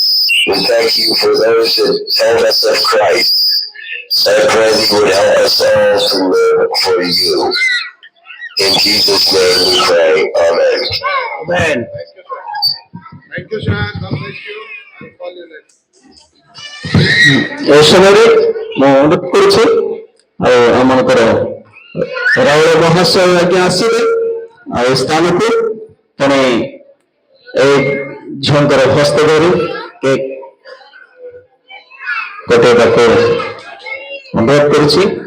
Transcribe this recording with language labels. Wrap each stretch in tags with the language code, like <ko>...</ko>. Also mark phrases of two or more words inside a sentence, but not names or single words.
<en>We thank you for those that told us of Christ. I pray that you would help us all to live for you. In Jesus' name we pray. Amen. Amen. Thank you, sir. God bless you. I'll call you later.</en> <or>এই সমୟରେ ମୁଁ ଅନୁରୋଧ କରୁଛି ଆଉ ଆମଙ୍କର ରାଉଳ ମହାଶୟ ଆଜ୍ଞା ଆସିବେ ଆଉ ଏ ସ୍ଥାନକୁ ପୁଣି এই ଝିଅଙ୍କର ହସ୍ତ ଧରି କେକ୍ କଟେଇବାକୁ ଅନୁରୋଧ କରୁଛି।</or>